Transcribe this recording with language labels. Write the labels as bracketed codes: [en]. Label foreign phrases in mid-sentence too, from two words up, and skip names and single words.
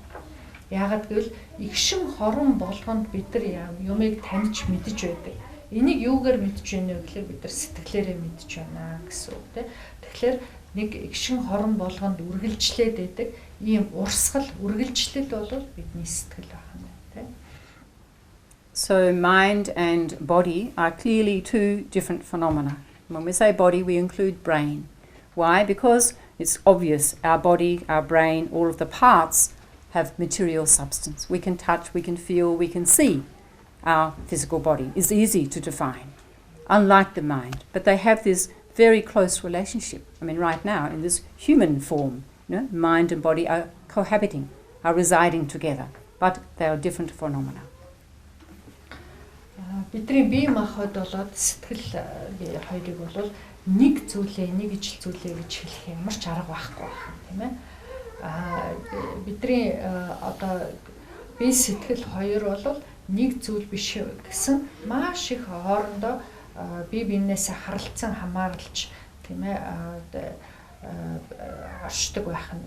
[mn] Яагаад гэвэл игшин хорон болгонд бид нар юмыг таньж мэдэж байдаг. Энийг юугаар мэдэж байна вэ гэхээр бид нар сэтгэлээрээ мэдэж байна гэсэн үг тийм. Тэгэхээр нэг игшин хорон болгонд үргэлжлээд байдаг ийм урсгал үргэлжлэл бол бидний сэтгэл байна тийм. [en] So mind and body are clearly two different phenomena. When we say body, we include brain. Why? Because it's obvious our body, our brain, all of the parts have material substance. We can touch, we can feel, we can see. Our physical body is easy to define, unlike the mind. But they have this very close relationship. I mean, right now, in this human form, mind and body are cohabiting, are residing together, but they are different phenomena. [mn] Бидний бие махбод болоод сэтгэл хоёрыг бол нэг зүйлээ, нэг ижил зүйлээ гэж хэлэх ямар ч арга байхгүй байна, тийм ээ. Бидний одоо бие сэтгэл хоёр бол нэг зүйл биш гэсэн маш их хоорондоо бие биенээс харилцан хамааралж тийм ээ оршдог байх нь.